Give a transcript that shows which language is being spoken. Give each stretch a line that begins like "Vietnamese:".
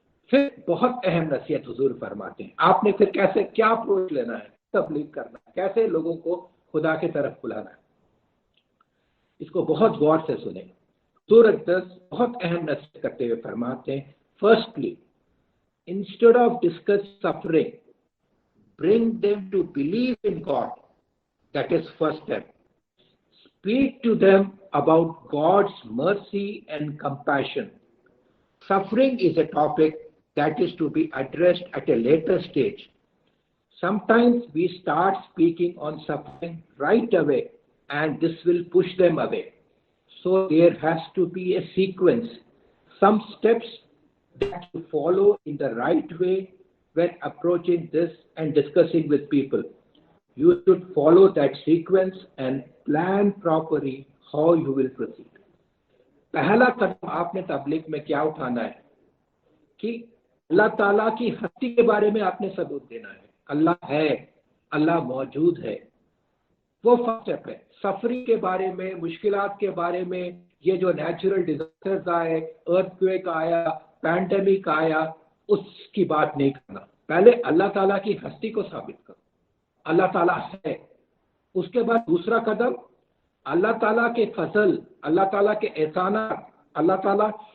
Urdu: پھر بہت اہم نصیحت حضور فرماتے ہیں، آپ نے پھر کیسے کیا اپروچ لینا ہے، تبلیغ کرنا ہے، کیسے لوگوں کو خدا کی طرف بلانا ہے۔ اس کو بہت غور سے سنیں۔ حضور اقدس بہت اہم نصیحت کرتے ہوئے فرماتے ہیں،
English: firstly, instead of discuss suffering, bring them to believe in God. That is first step. Speak to them about God's mercy and compassion. Suffering is a topic that is to be addressed at a later stage. Sometimes we start speaking on suffering right away, and this will push them away. So there has to be a sequence, some steps that you follow in the right way when approaching this and discussing with people. You should follow that sequence and plan properly how you will proceed.
Urdu: پہلا قدم آپ نے تبلیغ میں کیا اٹھانا ہے کہ اللہ تعالیٰ کی ہستی کے بارے میں آپ نے ثبوت دینا ہے۔ اللہ ہے، اللہ موجود ہے، وہ فرسٹ اسٹیپ ہے۔ سفرنگ کے بارے میں، مشکلات کے بارے میں، یہ جو نیچرل ڈیزاسٹرز آئے، ارتھ کویک آیا، پینڈیمک آیا، اس کی بات نہیں کرنا۔ پہلے اللہ تعالیٰ کی ہستی کو ثابت کرو، اللہ تعالیٰ ہے۔ اس کے بعد دوسرا قدم، اللہ تعالیٰ کے فضل، اللہ تعالیٰ کے احسانات، اللہ تعالیٰ